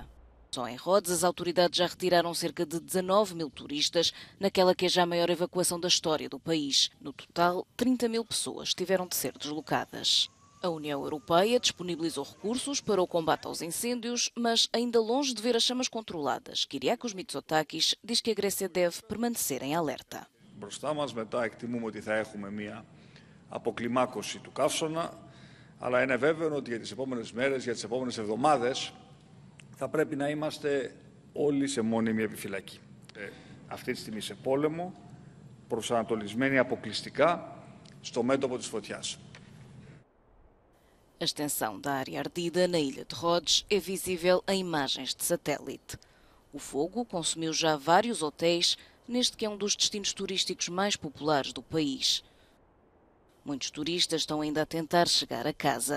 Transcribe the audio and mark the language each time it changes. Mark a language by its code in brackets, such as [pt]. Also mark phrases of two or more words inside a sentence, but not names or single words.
[pt] Só em Rhodes, as autoridades já retiraram cerca de 19 mil turistas, naquela que é já a maior evacuação da história do país. No total, 30 mil pessoas tiveram de ser deslocadas. A União Europeia disponibilizou recursos para o combate aos incêndios, mas ainda longe de ver as chamas controladas. Kyriakos Mitsotakis diz que a Grécia deve permanecer em alerta. [el] Μπροστά μας μετά εκτιμούμε ότι θα έχουμε μια αποκλιμάκωση του καύσωνα, αλλά είναι βέβαιο ότι για τις επόμενες μέρες, για τις επόμενες εβδομάδες θα πρέπει να είμαστε όλοι σε μόνιμη επιφυλακή. Αυτή τη στιγμή σε πόλεμο, προσανατολισμένοι αποκλειστικά στο μέτωπο της φωτιάς. [pt] A extensão da área ardida na ilha de Rhodes é visível em imagens de satélite. O fogo consumiu já vários hotéis neste que é um dos destinos turísticos mais populares do país. Muitos turistas estão ainda a tentar chegar a casa.